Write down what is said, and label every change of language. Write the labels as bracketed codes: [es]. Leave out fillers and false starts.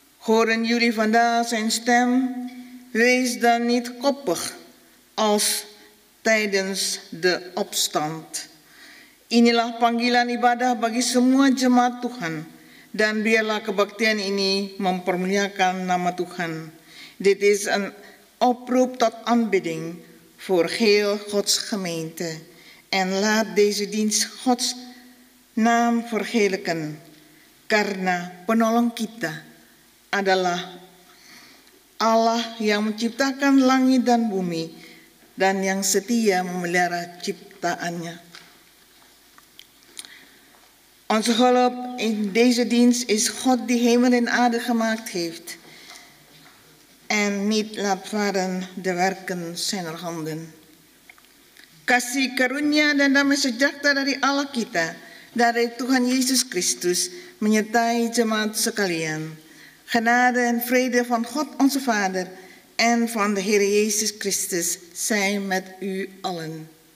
[nl] Horen jullie vandaag zijn stem, wees dan niet koppig als tijdens de opstand. [id] Inilah panggilan ibadah bagi semua jemaat Tuhan, dan biarlah kebaktian ini mempermuliakan nama Tuhan. [nl] Dit is een oproep tot aanbidding voor heel Gods gemeente. En laat deze dienst Gods naam verheerlijken, [id] karena penolong kita adalah Allah yang menciptakan langit dan bumi dan yang setia memelihara ciptaannya. [nl] Onze hulp in deze dienst is God die hemel en aarde gemaakt heeft en niet laat varen de werken zijner handen. [id] Kasih karunia dan damai sejahtera dari Allah kita, dari Tuhan Yesus Kristus, menyertai jemaat sekalian. [nl] Genade en vrede van God onze Vader en van de Heer Jezus Christus zij met u allen.